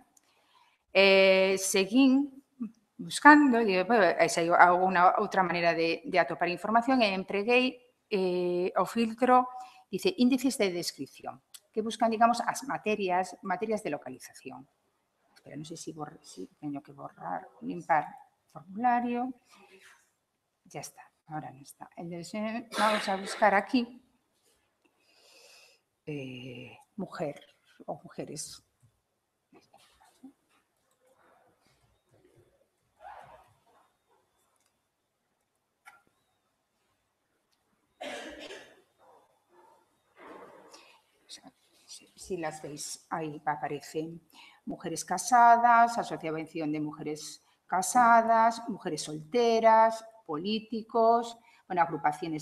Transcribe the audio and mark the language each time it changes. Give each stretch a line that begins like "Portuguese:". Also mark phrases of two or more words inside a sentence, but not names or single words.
Galician: Seguín buscando, e hai alguna outra maneira de atopar información, e empreguei o filtro, dice,
Spanish: índices de descripción,
Galician: que buscan, digamos, as materias de localización. Pero non sei se teño que borrar, limpar formulario.
Spanish: Ya está, ahora
Galician: non está.
Spanish: Entonces, vamos a buscar aquí mujer o mujeres. Si las veis, ahí aparecen mujeres casadas, asociación de mujeres casadas, mujeres solteras, políticos, agrupaciones